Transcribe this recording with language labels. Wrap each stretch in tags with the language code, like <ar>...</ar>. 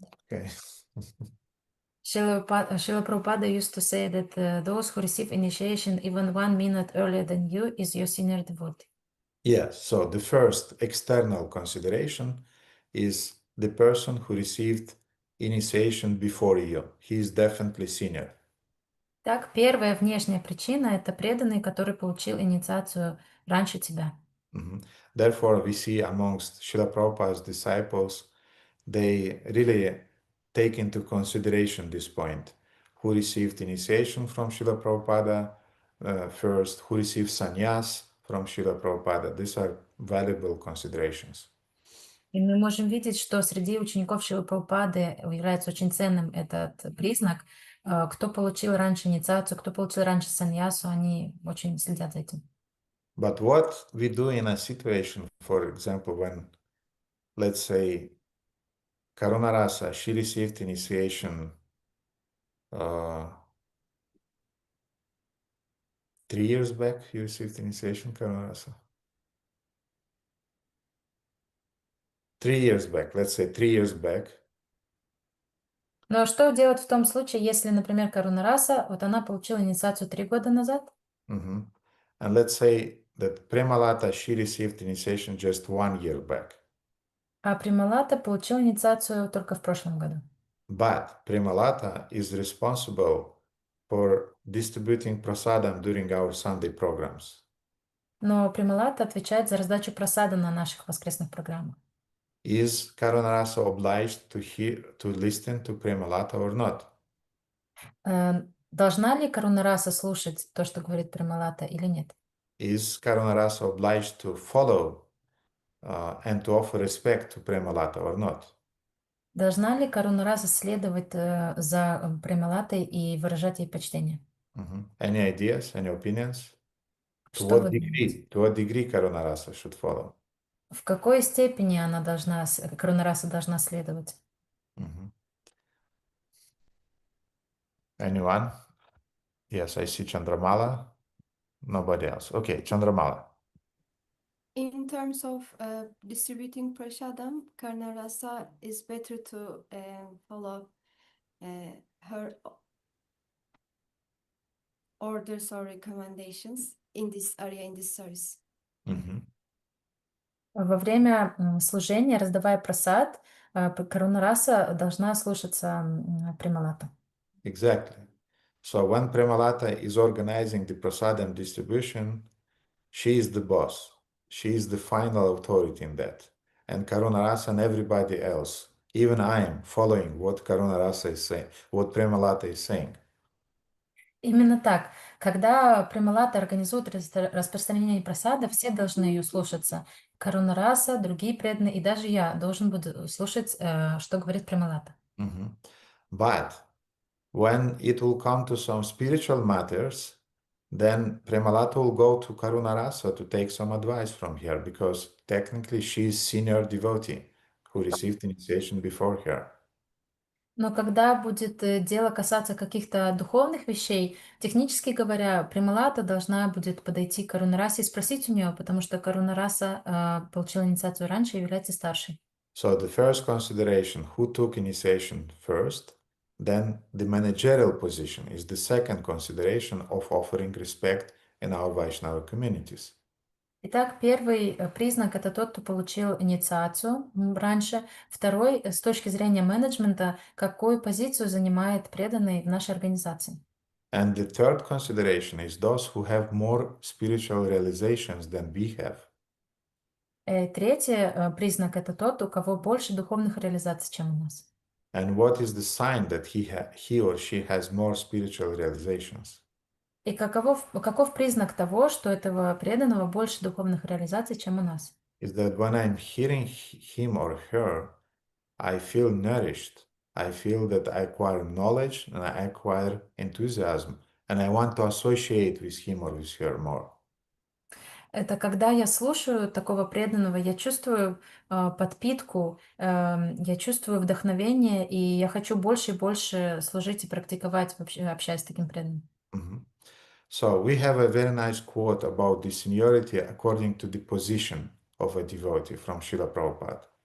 <en>Okay. Srila Prabhupada used to say that those who receive initiation even 1 minute earlier than you is your senior devotee. Yes, so the first external consideration is the person who received initiation before you. He is definitely senior.</en> <ru>Так, первая внешняя причина — это преданный, который получил инициацию раньше тебя.</ru> <en>Therefore, we see amongst Srila Prabhupada's disciples, they really take into consideration this point. Who received initiation from Srila Prabhupada first, who received sannyas from Srila Prabhupada. These are valuable considerations.</en> <ru>И мы можем видеть, что среди учеников Шрилы Прабхупады является очень ценным этот признак. Кто получил раньше инициацию, кто получил раньше саньясу, они очень следят за этим.</ru> <en>But what we do in a situation, for example, when, let's say, Karunarasa, she received initiation 3 years back, you received initiation, Karunarasa? 3 years back, let's say 3 years back.</en> <ru>Но что делать в том случае, если, например, Карунараса, вот она получила инициацию 3 года назад?</ru> <en>And let's say that Premalata, she received initiation just 1 year back.</en> <ru>А Прималата получил инициацию только в прошлом году.</ru> <en>But Premalata is responsible for distributing prasadam during our Sunday programs.</en> <ru>Но Прималата отвечает за раздачу прасада на наших воскресных программах.</ru> <en>Is Karunarasa obliged to listen to Premalata or not?</en> <ru>Должна ли Карунараса слушать то, что говорит Прималата, или нет?</ru> <en>Is Karunarasa obliged to follow and to offer respect to Premalata or not?</en> <ru>Должна ли Карунараса следовать за Прималатой и выражать ей почтение?</ru> <en>Any ideas, any opinions? To</en> <ru>Что</ru> <en>what</en> <ru>вы думаете?</ru> <en>degree? To what degree Karunarasa should follow?</en> <ru>В какой степени Карунараса должна следовать?</ru> <en>Anyone? Yes, I see Chandramala. Nobody else. Okay, Chandramala. In terms of distributing prasadam, Karnarasa is better to follow her orders or recommendations in this area, in this service.</en> <ru>Во время служения, раздавая прасад, Карунараса должна слушаться Прималата.</ru> <en>Exactly. So when Premalata is organizing the prasadam distribution, she is the boss. She is the final authority in that. And Karunarasa and everybody else, even I am following what Karunarasa is saying, what Premalata is saying.</en> <ru>Именно так. Когда Прималата организует распространение прасада, все должны ее слушаться. Карунараса, другие преданные, и даже я должен буду слушать, что говорит Прималата.</ru> <en>But when it will come to some spiritual matters, then Premalata will go to Karunarasa to take some advice from her, because technically she is senior devotee who received initiation before her.</en> <ru>Но когда будет дело касаться каких-то духовных вещей, технически говоря, Прималата должна будет подойти к Карунарасе и спросить у нее, потому что Карунараса получила инициацию раньше и является старшей.</ru> <en>So the first consideration, who took initiation first, then the managerial position is the second consideration of offering respect in our Vaishnava communities.</en> <ru>Итак, первый признак — это тот, кто получил инициацию раньше. Второй, с точки зрения менеджмента, какую позицию занимает преданный в нашей организации.</ru> <en>And the third consideration is those who have more spiritual realizations than we have.</en> <ru>Третий признак — это тот, у кого больше духовных реализаций, чем у нас.</ru> <en>And what is the sign that he or she has more spiritual realizations?</en> <ru>И каков признак того, что этого преданного больше духовных реализаций, чем у нас?</ru> <en>Is that when I'm hearing him or her, I feel nourished. I feel that I acquire knowledge and I acquire enthusiasm, and I want to associate with him or with her more.</en> <ru>Это когда я слушаю такого преданного, я чувствую подпитку, я чувствую вдохновение, и я хочу больше и больше служить и практиковать, вообще, общаясь с таким преданным. Mhm.</ru> <en>So we have a very nice quote about the seniority according to the position of a devotee from Srila Prabhupada.</en>